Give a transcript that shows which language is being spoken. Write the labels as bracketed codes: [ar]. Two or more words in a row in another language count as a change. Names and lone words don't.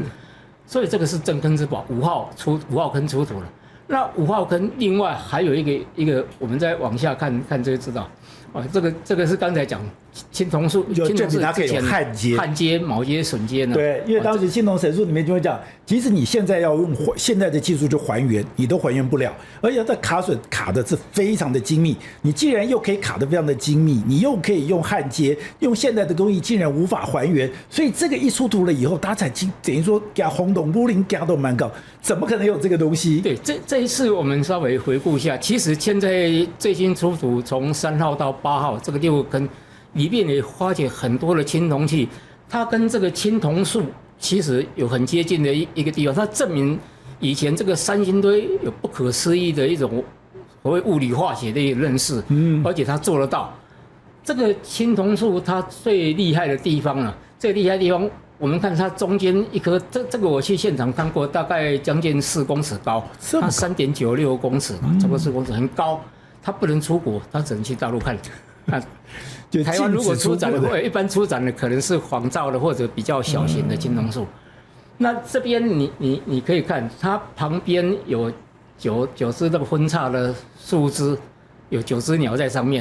[zh] 所以這個是鎮坑之寶，5號坑出土了。那5號坑另外還有一個，我們再往下看就知道。這個是剛才講青銅樹，就證明它可以有焊接、鉚接、榫接呢。對，因為當時青銅神樹裡面就會講，即使你現在要用現在的技術去還原，你都還原不了。而且它卡榫卡的是非常的精密，你既然又可以卡得非常的精密，你又可以用焊接，用現代的工藝竟然無法還原，所以這個一出土了以後，大家才等於說給它轟動，武林給它都蠻高，怎麼可能有這個東西？對，這一次我們稍微回顧一下，其實現在最新出土從3號到8號這個6個坑裡面也發現很多的青銅器，它跟這個青銅樹其實有很接近的一個地方，它證明以前這個三星堆有不可思議的一種所謂物理化學的一個認識，而且它做得到。這個青銅樹它最厲害的地方呢，最厲害的地方，我們看它中間一顆，這個我去現場看過，大概將近4公尺高，它3.96公尺嘛，差不多4公尺，很高。它不能出國，它只能去大陸看。台灣如果出展的話，一般出展的可能是仿造的或者比較小型的青銅樹。那這邊你可以看，它旁邊有九隻那個分叉的樹枝，有9隻鳥在上面。